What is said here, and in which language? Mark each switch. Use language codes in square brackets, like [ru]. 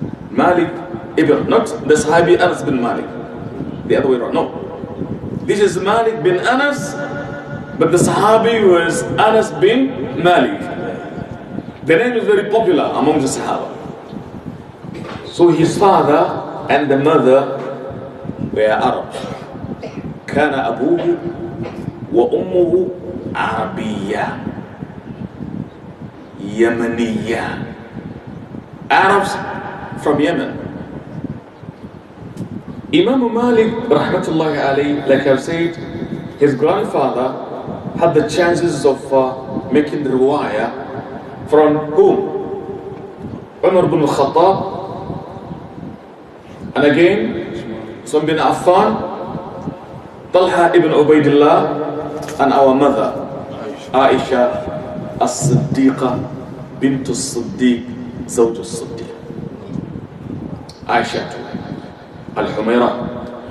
[en] Malik ibn, not the Sahabi Anas bin Malik. The other way around, no. This is Malik bin Anas, but the Sahabi was Anas bin Malik. The name is very popular among the Sahaba. So his father and the mother were Arabs. [ar] كان أبوه وأمه عربية يمنية. [en] Arabs from Yemen. Imam Maalik rahmatullahi alayhi, like I've said, his grandfather had the chances of making the riwayah from whom? Umar ibn al-Khattab, and again Uthman bin Affan, Talha ibn Ubaidillah, and our mother Aisha as-Siddiqa bint as-Siddiq zawj as-Siddiq, Aisha al-Humaira.